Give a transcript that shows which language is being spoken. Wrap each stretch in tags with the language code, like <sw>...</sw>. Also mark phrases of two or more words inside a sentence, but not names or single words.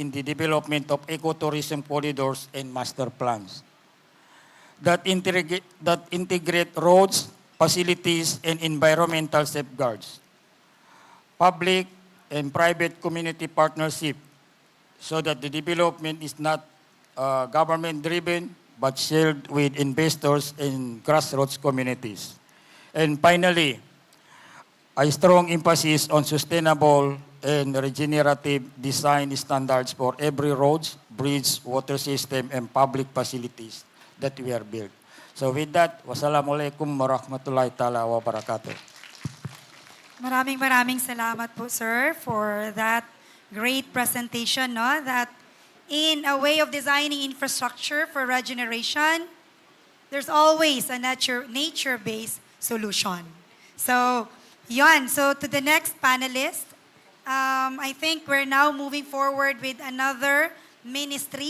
<en>the development of ecotourism corridors and master plans that integrate roads, facilities, and environmental safeguards, public and private community partnership, so that the development is not government-driven, but shared with investors and grassroots communities. And finally, a strong emphasis on sustainable and regenerative design standards for every roads, bridge, water system, and public facilities that we are built. So with that,</en> <ar>والسلام عليكم ورحمة الله تعالى وبركاته.</ar> <tl>Maraming salamat po, sir,</tl> <en>for that great presentation, no? That in a way of designing infrastructure for regeneration, there's always a nature-based solution.</en> <tl>So, yon.</tl> <en>So to the next panelist, I think we're now moving forward with another ministry.</en>